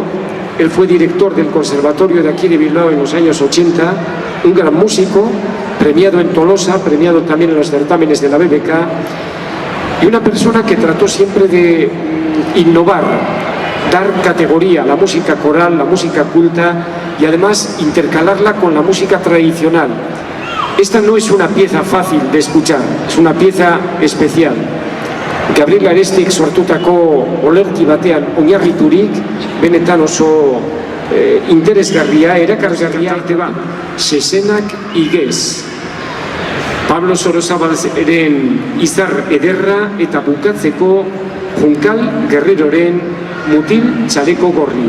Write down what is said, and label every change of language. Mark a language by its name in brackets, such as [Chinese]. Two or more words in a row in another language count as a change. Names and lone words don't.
[Spanish] Él fue director del conservatorio de aquí de Bilbao en los años 80, un gran músico, premiado en Tolosa, premiado también en los certámenes de la BBK, y una persona que trató siempre de innovar, dar categoría a la música coral, la música culta, y además intercalarla con la música tradicional. Esta no es una pieza fácil de escuchar, es una pieza especial. [Basque] Gabriel Arestik sortutako olerki batean oinarriturik, benetan oso interesgarria, erakargarria arte bat, Sesenak igez. Pablo Sorozabaleren izar ederra eta bukatzeko Junkal Guerreroren mutil txaleko gorri.